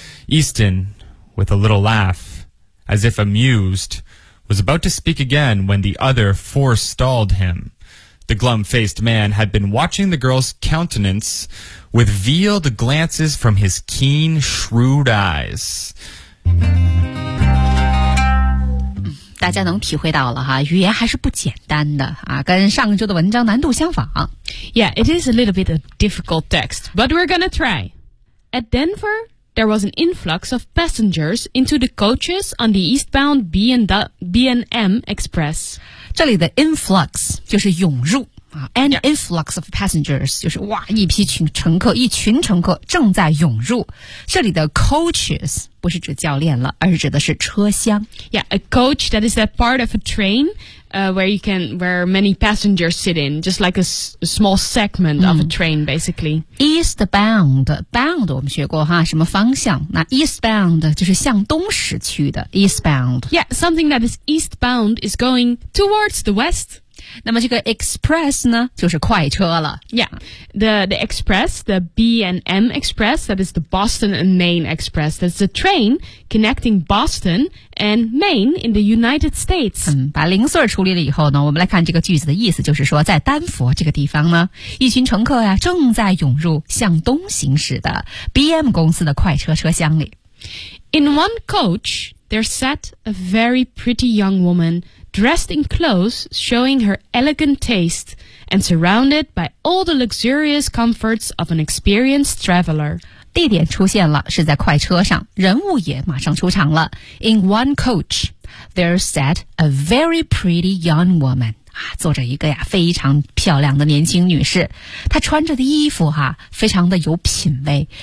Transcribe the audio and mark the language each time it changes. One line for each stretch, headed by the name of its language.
English: Easton, with a little laugh, as if amused, was about to speak again when the other forestalled him. The glum-faced man had been watching the girl's countenance with veiled glances from his keen, shrewd eyes.
Chinese: 大家能体会到了哈，语言还是不简单的啊，跟上周的文章难度相仿。
English: Yeah, it is a little bit of difficult text, but we're gonna try. At Denver, there was an influx of passengers into the coaches on the eastbound B&M Express.
Chinese: 这里的 influx 就是涌入啊 ，
English: an influx of passengers
Chinese: 就是哇，一批群乘客，一群乘客正在涌入。这里的 coaches。不是指教练了，而是指的是车厢。
English: Yeah, a coach, that is that part of a train, where many passengers sit in, just like a small segment of a train, basically.
Chinese: Eastbound, 我们学过哈，什么方向？那 eastbound 就是向东驶去的 eastbound.
English: Yeah, something that is eastbound is going towards the west.
Chinese: 那么这个 express 呢就是快车了
English: Yeah, the express, the B&M express, that is the Boston and Maine express. That's a train connecting Boston and Maine in the United States.
Chinese: 把零碎处理了以后呢，我们来看这个句子的意思，就是说在丹佛这个地方呢，一群乘客啊正在涌入向东行驶的 BM 公司的快车车厢里。
English: In one coach, there sat a very pretty young woman,dressed in clothes showing her elegant taste and surrounded by all the luxurious comforts of an experienced traveler.
Chinese: 地点出现了是在快车上人物也马上出场了。
English: In one coach, there sat a very pretty young woman.
Chinese: 坐着一个呀非常漂亮的年轻女士。她穿着的衣服哈非常的有品味。